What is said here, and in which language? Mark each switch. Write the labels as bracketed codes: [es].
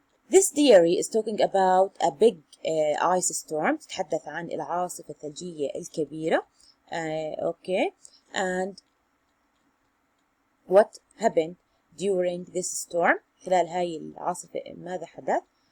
[en] This diary is talking about a big ice storm. [ar] تتحدث عن العاصفة الثلجية الكبيرة. Okay, and [en] what happened during this storm. [ar] خلال هاي العاصفة ماذا حدث.